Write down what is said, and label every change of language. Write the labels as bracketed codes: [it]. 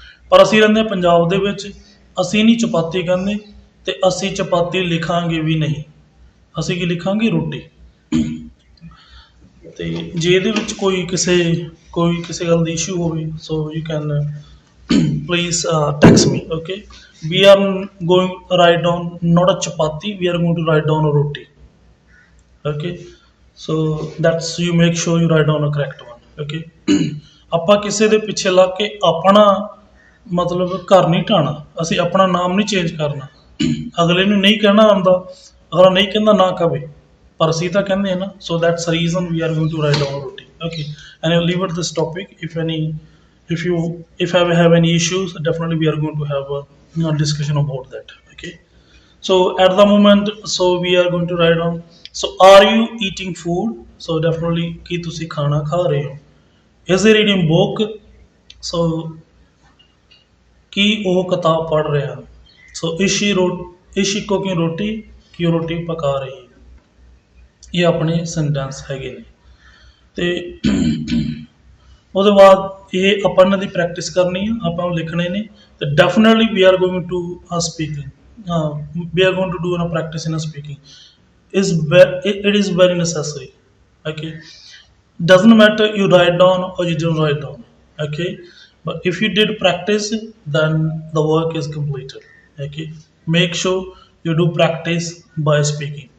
[pa] ਪਰ ਅਸੀਂ ਰਹਿੰਦੇ ਹਾਂ ਪੰਜਾਬ ਦੇ ਵਿੱਚ, ਅਸੀਂ ਨਹੀਂ ਚਪਾਤੀ ਕਹਿੰਦੇ, ਤੇ ਅਸੀਂ ਚਪਾਤੀ ਲਿਖਾਂਗੇ ਵੀ ਨਹੀਂ। ਅਸੀਂ ਕੀ ਲਿਖਾਂਗੇ? ਰੋਟੀ। ਤੇ ਜੇ ਇਹਦੇ ਵਿੱਚ ਕੋਈ ਕਿਸੇ ਗੱਲ ਦੀ ਇਸ਼ੂ ਹੋਵੇ, [en] So you can please text me. Okay, we are going to write down not a chapati, we are going to write down a roti. Okay, so that's, you make sure you write down a correct one. [pa] Okay, ਆਪਾਂ ਕਿਸੇ ਦੇ ਪਿੱਛੇ ਲੱਗ ਕੇ ਆਪਣਾ ਮਤਲਬ ਘਰ ਨਹੀਂ ਢਾਣਾ, ਅਸੀਂ ਆਪਣਾ ਨਾਮ ਨਹੀਂ ਚੇਂਜ ਕਰਨਾ। ਅਗਲੇ ਨੂੰ ਨਹੀਂ ਕਹਿਣਾ ਆਉਂਦਾ, ਅਗਲਾ ਨਹੀਂ ਕਹਿੰਦਾ ਨਾ ਕਵੇ, ਪਰ ਅਸੀਂ ਤਾਂ ਕਹਿੰਦੇ ਆ ਨਾ। [en] So that's reason we are going to write down roti. Okay, and I leave it this topic. If you if I have any issues, definitely we are going to have a discussion about that. Okay, so at the moment, so we are going to write down, so are you eating food? So definitely [pa] ki tusi khana kha rahe ho? [en] Is he reading book? [pa] So ਕੀ ਉਹ ਕਿਤਾਬ ਪੜ੍ਹ ਰਿਹਾ? [en] So is she cooking roti? [pa] ਕੀ ਉਹ ਰੋਟੀ ਪਕਾ ਰਹੀ ਹੈ? ਇਹ ਆਪਣੇ ਸੈਂਟੈਂਸ ਹੈਗੇ ਨੇ। ਤੇ ਉਹਦੇ ਬਾਅਦ ਇਹ ਆਪਾਂ ਇਹਨਾਂ ਦੀ ਪ੍ਰੈਕਟਿਸ ਕਰਨੀ ਆ, ਆਪਾਂ ਉਹ ਲਿਖਣੇ ਨੇ। [en] ਤੇ definitely we are going to speaking, we are going to do practice in speaking it is very necessary. Okay, doesn't matter you write down or you don't write down. Okay, but if you did practice, then the work is completed. Okay, make sure you do practice by speaking.